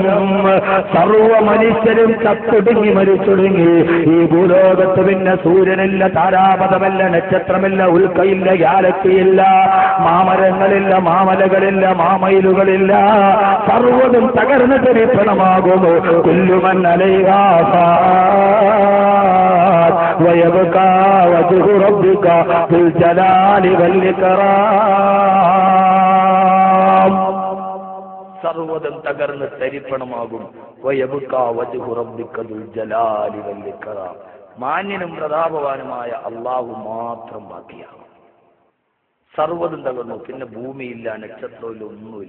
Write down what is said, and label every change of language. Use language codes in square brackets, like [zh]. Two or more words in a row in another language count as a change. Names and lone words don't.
[ml] സർവ്വ മനുഷ്യരും ചത്തൊടുങ്ങി മരിച്ചൊടുങ്ങി. ഈ ഭൂലോകത്ത് പിന്നെ സൂര്യനില്ല, താരാപഥമില്ല, നക്ഷത്രമില്ല, ഉൽക്കയില്ല, ഗാലക്സിയില്ല, മാമരങ്ങളില്ല, മാമലകളില്ല, മാമയിലുകളില്ല. സർവ്വതും തകർന്ന് തരിപ്പണമാകുന്നു. [ar] كل من عليها ويبقى وجه ربك ذو الجلال والإكرام. [ml] സർവ്വതും തകർന്ന് തരിപ്പണമാകും. [ar] ويبقى وجه ربك ذو الجلال والإكرام. [ml] മാന്യനും പ്രതാപവാനുമായ അല്ലാഹു മാത്രം ബാക്കിയാകും. സർവ്വതും തകർന്നു, പിന്നെ ഭൂമിയില്ല, നക്ഷത്രമില്ല, ഒന്നുമില്ല.